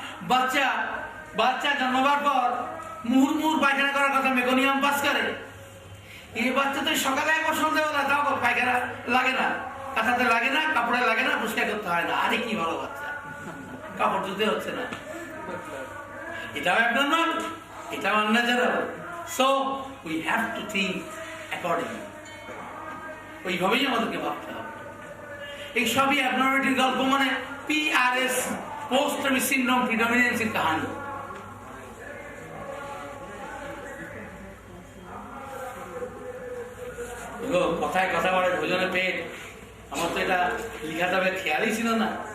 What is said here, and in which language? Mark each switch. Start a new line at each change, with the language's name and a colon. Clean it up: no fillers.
Bangla: বাচ্চা বাচ্চা জন্মাবার পর মুহুর্মুহুর পায়খানা করার কথা, মেকোনিয়াম পাস করে। এই বাচ্চা তো সকালে একবার সন্ধ্যাবেলা, তাও পায়খানা লাগে না, কাঁথাতে লাগে না, কাপড়ে লাগে না, পরিষ্কার করতে হয় না। আরে কি ভালো বাচ্চা, কাপড় ধুতে হচ্ছে না, এটাও abnormal, এটাও unnatural.
English: So we have to think accordingly.
Bangla: ওইভাবেই আমাদেরকে ভাবতে হবে। এই সবই অ্যাবনর্মালিটির গল্প, মানে PRS, পোস্ট ট্রমেটিক সিনড্রোম প্রিডমিনেন্সির কাহিনী। কথায় কথা বলে ভোজনে পেট, আমার তো এটা লেখা যাবে খেয়ালই ছিল না।